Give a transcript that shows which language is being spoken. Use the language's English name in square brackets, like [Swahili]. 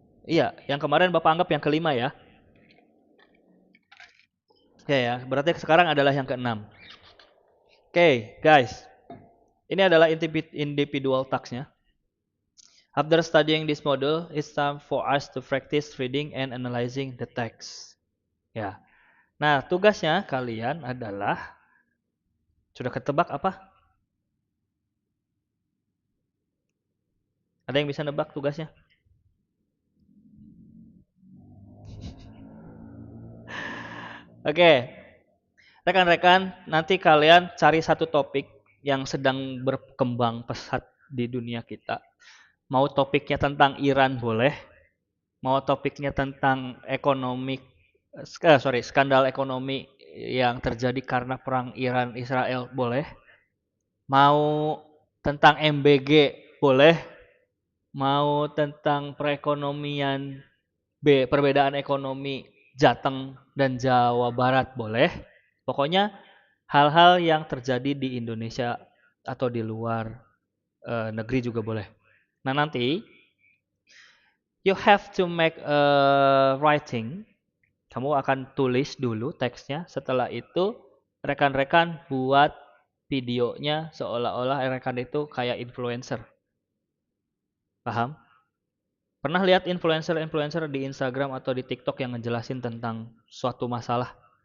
[Indonesian] Iya, yang kemarin Bapak anggap yang kelima ya. Oke ya, berarti sekarang adalah yang keenam. Oke, guys. Ini adalah individual tasknya. [English] After studying this model, it's time for us to practice reading and analyzing the text. [Indonesian] Ya. Nah, tugasnya kalian adalah sudah ketebak apa? Ada yang bisa nebak tugasnya? Oke, rekan-rekan, nanti kalian cari satu topik yang sedang berkembang pesat di dunia kita. Mau topiknya tentang Iran boleh, mau topiknya tentang ekonomi, skandal ekonomi yang terjadi karena perang Iran Israel boleh, mau tentang MBG boleh, mau tentang perekonomian perbedaan ekonomi Jateng dan Jawa Barat boleh. Pokoknya hal-hal yang terjadi di Indonesia atau di luar negeri juga boleh. Nah, nanti [English] you have to make a writing. [Indonesian] Kamu akan tulis dulu teksnya. Setelah itu rekan-rekan buat videonya seolah-olah rekan itu kayak influencer. Paham? Pernah lihat influencer-influencer di Instagram atau di TikTok yang ngejelasin tentang suatu masalah?